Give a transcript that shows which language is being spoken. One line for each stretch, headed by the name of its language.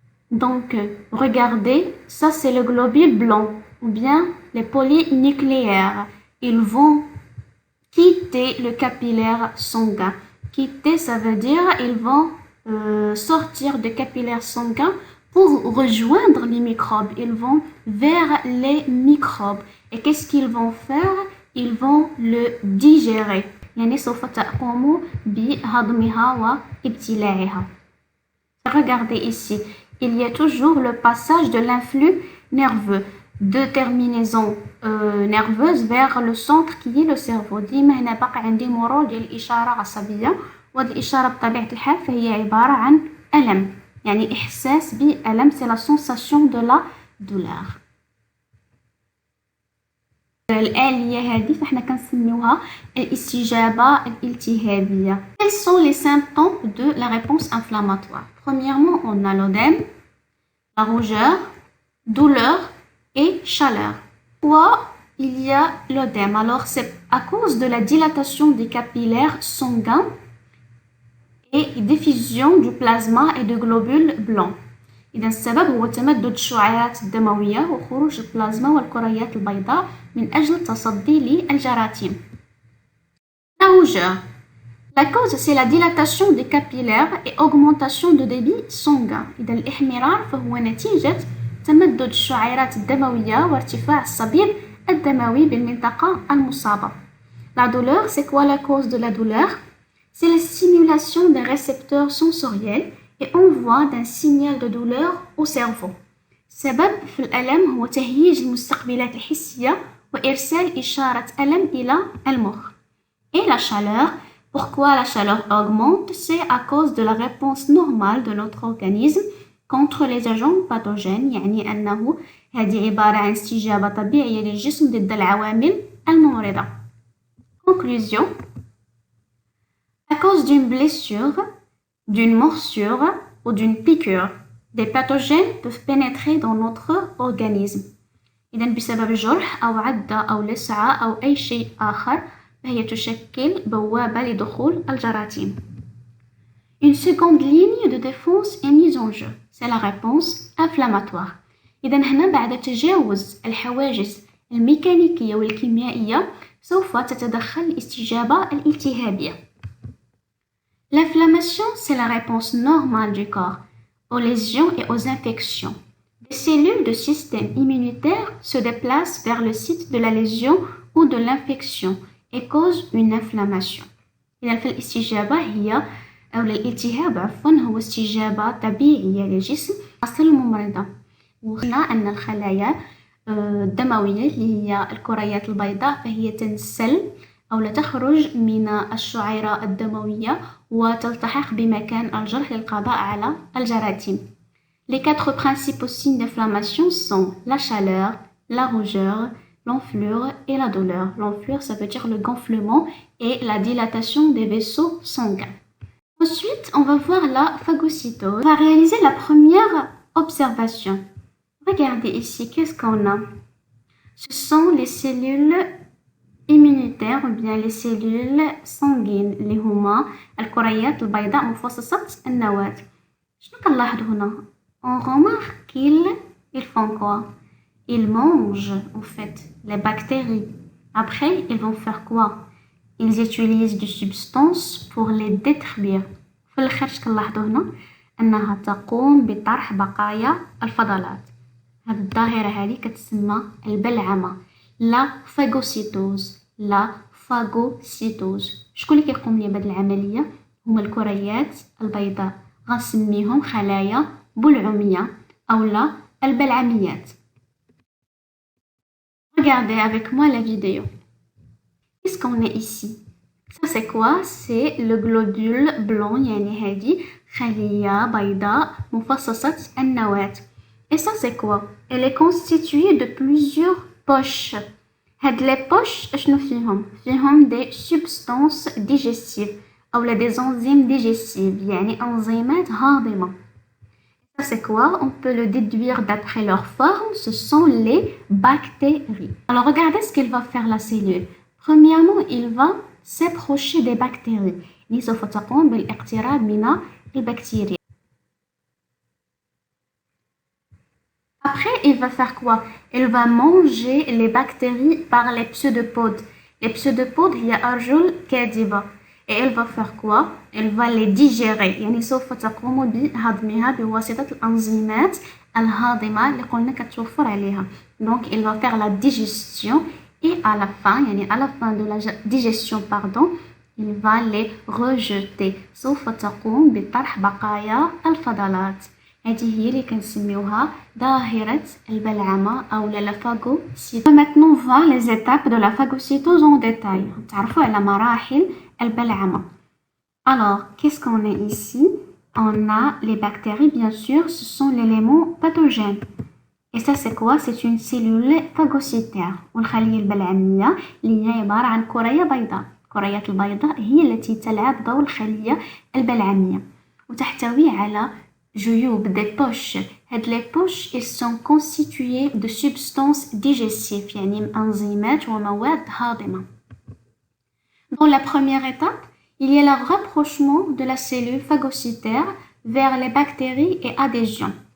French: Donc, regardez, ça c'est le globule blanc ou bien les polynucléaires. Ils vont quitter le capillaire sanguin. Quitter, ça veut dire ils vont sortir du capillaire sanguin pour rejoindre les microbes. Ils vont vers les microbes. Et qu'est-ce qu'ils vont faire? Ils vont le digérer.
Arabic: يعني سوف تقوم بهضمها وابتلاعها.
French: Regardez ici, il y a toujours le passage de l'influx nerveux, de terminaison nerveuse vers le centre qui est le cerveau.
Arabic: ديما هنا باقي عندي مرور ديال الإشارة عصبية، وهذه الإشارة بطبيعة الحال فهي عبارة عن ألم، يعني إحساس بألم،
French: c'est la sensation de la douleur.
Arabic: الآلية هذه فاحنا كنسميوها الاستجابة الالتهابية.
French: Quels sont les symptômes de la réponse inflammatoire? Premièrement, on a l'œdème, la rougeur, douleur et chaleur. Pourquoi il y a l'œdème? Alors, c'est à cause de la dilatation des capillaires sanguins et diffusion du plasma et de globules blancs.
Arabic: إذا السبب هو تمدد الشعيرات الدموية وخروج البلازما والكريات البيضاء من أجل التصدي للجراثيم.
French: La rougeur. La cause, c'est la dilatation des capillaires et augmentation de débit sanguin.
Arabic: إذا الإحمرار فهو نتيجة تمدد الشعيرات الدموية وارتفاع الصبيب الدموي بالمنطقة المصابة.
French: La douleur, c'est quoi la cause de la douleur? C'est la stimulation des récepteurs sensoriels et envoi d'un signal de douleur au cerveau.
Arabic: السبب في الألم هو تهييج المستقبلات الحسية وإرسال إشارة ألم إلى المخ.
French: Et la chaleur, pourquoi la chaleur augmente? C'est à cause de la réponse normale de notre organisme contre les agents pathogènes،
Arabic: يعني أنه هذه عبارة عن استجابة طبيعية للجسم ضد العوامل الممرضة.
French: Conclusion. À cause d'une blessure, d'une morsure ou d'une piqûre, des pathogènes peuvent pénétrer dans notre organisme.
Arabic: إذا بسبب جرح أو عضة أو لسعة أو أي شيء آخر فهي تشكل بوابة لدخول الجراثيم.
French: Une seconde ligne de défense est mise en jeu. C'est la réponse inflammatoire.
Arabic: إذا هنا بعد تجاوز الحواجز الميكانيكية والكيميائية سوف تتدخل الاستجابة الالتهابية.
French: L'inflammation, c'est la réponse normale du corps aux lésions et aux infections. Les cellules du système immunitaire se déplacent vers le site de la lésion ou de l'infection et causent une inflammation.
Arabic: إذا فالاستجابة هي أو الالتهاب عفوا هو استجابة طبيعية للجسم أصل الممرضة. وقلنا أن الخلايا الدموية اللي هي الكريات البيضاء فهي تنسل أو لا تخرج من الشعيرة الدموية وتلتحق بمكان الجرح للقضاء على الجراثيم.
French: Les quatre principaux signes d'inflammation sont la chaleur, la rougeur, l'enflure et la douleur. L'enflure, ça veut dire le gonflement et la dilatation des vaisseaux sanguins. Ensuite, on va voir la phagocytose. On va réaliser la première observation. Regardez ici, qu'est-ce qu'on a? Ce sont les cellules immunitaires ou bien les cellules sanguines
Arabic: اللي هما الكريات البيضاء مفصصة النواة. شنو كنلاحظ هنا؟
French: On remarque qu'ils font quoi? Ils mangent en fait les bactéries. Après, ils vont faire quoi? Ils utilisent des substances pour les détruire.
Arabic: في الآخر كنلاحظوا هنا أنها تقوم بطرح بقايا الفضلات. هذه الظاهرة هذه كتسمى البلعمة. لا فاغوسيتوز. لا فاغوسيتوز. شكون اللي كيقوم لي بهذه العملية؟ هما الكريات البيضاء. غنسميهم خلايا بلعمية أو لا البلعميات.
French: Regardez avec moi la vidéo. Qu'est-ce qu'on a ici? Ça c'est quoi? C'est le globule blanc
Arabic: يعني هذه خلية بيضاء مفصصة النواة.
French: Et ça c'est quoi? Elle est constituée de plusieurs poches. هاد les poches
Arabic: اشنو فيهم؟ فيهم
French: des substances digestives أو des enzymes digestives
Arabic: يعني أنظمات هاضمة.
French: Ça c'est quoi? On peut le déduire d'après leur forme, ce sont les bactéries. Alors regardez ce qu'il va faire la cellule. Premièrement, il va s'approcher des bactéries.
Arabic: اللي سوف تقوم بالاقتراب من البكتيريا.
French: il va faire quoi? Il va manger les bactéries par les pseudopodes.
Arabic: Les pseudopodes, هي أرجل كاذبة.
French: Et elle va faire quoi? Elle va les digérer.
Arabic: يعني سوف تقوم بهضمها بواسطة الأنزيمات الهاضمة اللي قلنا كتوفر عليها.
French: Donc, il va faire la digestion et à la fin, يعني à la fin de la digestion, pardon, il va les rejeter.
Arabic: سوف تقوم بطرح بقايا الفضلات. هذه هي اللي كنسميوها ظاهرة البلعمة أو la phagocytose.
French: Maintenant, on voit les étapes de la phagocytose en détail.
Arabic: تعرفوا على مراحل البلعمة.
French: Alors, qu'est-ce qu'on a ici? On a les bactéries, bien sûr, ce sont l'élément pathogène. Et ça, c'est quoi? C'est une cellule phagocytaire.
Arabic: والخلية البلعمية اللي هي عبارة عن كرية بيضاء. الكريات البيضاء هي التي تلعب دور الخلية البلعمية وتحتوي على جيوب des poches.
French: هاد les poches ils sont constitués de substances digestives
Arabic: يعني أنزيمات ومواد هاضمة.
French: Dans la première étape, il y a le rapprochement de la cellule phagocytaire vers les bactéries et adhésion.